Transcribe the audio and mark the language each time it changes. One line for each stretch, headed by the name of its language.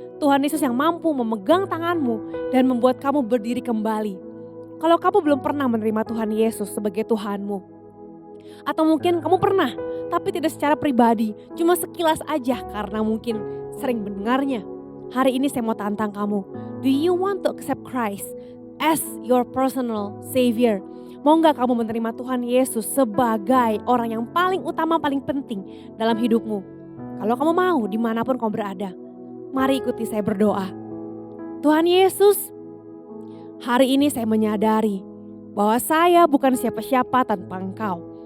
Indonesian: Tuhan Yesus yang mampu memegang tanganmu dan membuat kamu berdiri kembali. Kalau kamu belum pernah menerima Tuhan Yesus sebagai Tuhanmu. Atau mungkin kamu pernah, tapi tidak secara pribadi. Cuma sekilas aja karena mungkin sering mendengarnya. Hari ini saya mau tantang kamu.
English: Do you want to accept Christ as your personal savior?
Indonesian: Mau gak kamu menerima Tuhan Yesus sebagai orang yang paling utama, paling penting dalam hidupmu? Kalau kamu mau, dimanapun kamu berada. Mari ikuti saya berdoa. Tuhan Yesus, hari ini saya menyadari bahwa saya bukan siapa-siapa tanpa Engkau.